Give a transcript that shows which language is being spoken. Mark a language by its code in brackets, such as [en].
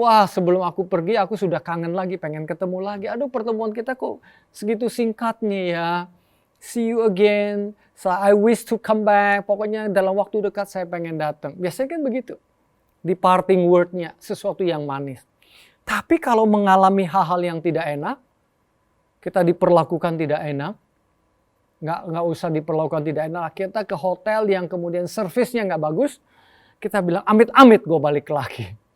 [id] Sebelum aku pergi aku sudah kangen lagi, pengen ketemu lagi. Aduh, pertemuan kita kok segitu singkatnya ya. [en] See you again, so I wish to come back. [id] Pokoknya dalam waktu dekat saya pengen datang. Biasanya kan begitu. Di parting word-nya, sesuatu yang manis. Tapi kalau mengalami hal-hal yang tidak enak, kita diperlakukan tidak enak, nggak usah diperlakukan tidak enak, kita ke hotel yang kemudian servisnya nggak bagus, kita bilang amit-amit gue balik lagi.